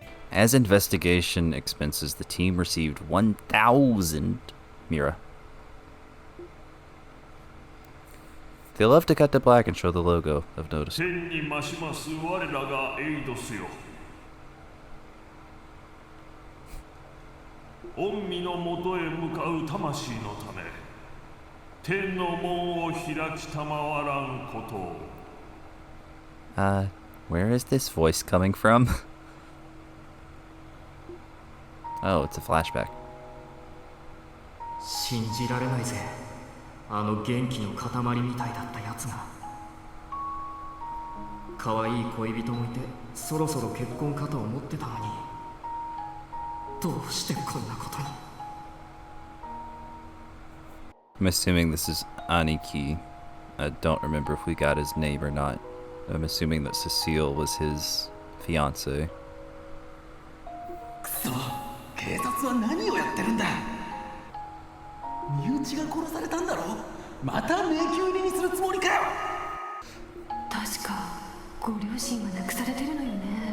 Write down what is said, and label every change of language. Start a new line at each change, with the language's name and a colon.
English: As investigation expenses, the team received 1,000 Mira. They love to cut to black and show the logo, I've noticed.
Japanese: 天に増します我らがエイドスよ。御身のもとへ向かう魂のため、天の門を開きたまわらんことを。
English: Where is this voice coming from? Oh, it's a flashback.
Japanese: 信じられないぜ。あの元気の塊みたいだったやつが。可愛い恋人もいて、そろそろ結婚かと思ってたのに。どうしてこんなことに。
English: I'm assuming this is Aniki. I don't remember if we got his name or not. I'm assuming that Cecile was his fiancée.
Japanese: くそ、警察は何をやってるんだ。身内が殺されたんだろ。また迷宮入りにするつもりかよ。確かご両親は亡くされてるのよね。